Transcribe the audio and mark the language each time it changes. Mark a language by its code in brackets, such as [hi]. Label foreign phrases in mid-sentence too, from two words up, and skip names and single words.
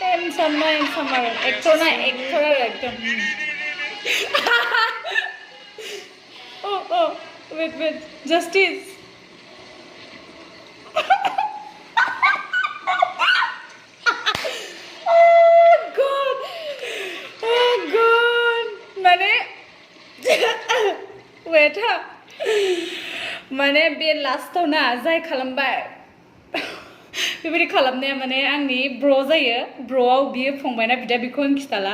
[en] handsome आरो actor आरो एकदम oh wait justice oh god [brx] माने wait माने बे लास्टाव ना जाय खालामबाय बेबायदि खालामनाया माने आंनि ब्र जायो ब्रआव बियो फंबायना बिदा बेखौ आं खिथाला